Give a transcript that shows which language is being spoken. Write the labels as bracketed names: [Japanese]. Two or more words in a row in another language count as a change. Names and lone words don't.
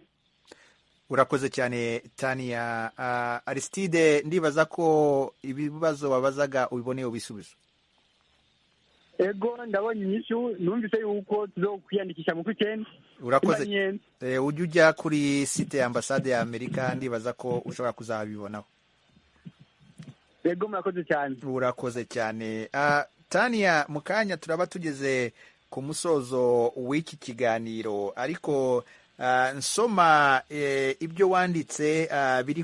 [Kinyarwanda] Urakoze cyane Tania. Aristide, ndibaza ko ibibazo babazaga ubiboneye ubisubizo. [Rundi] Ego, ndabonye inyishu, numvise yuko tuzokwiyandikisha mu kw'icenda. [Kinyarwanda] Urakoze. Ujya ujya kuri site ya ambasade ya Amerika, ndibaza ko ushobora kuzabibonaho. Ego, murakoze cyane. Urakoze cyane. Tania, mu kanya turaba tugeze ku musozo w'iki kiganiro, ariko nsoma ibyo wanditse biri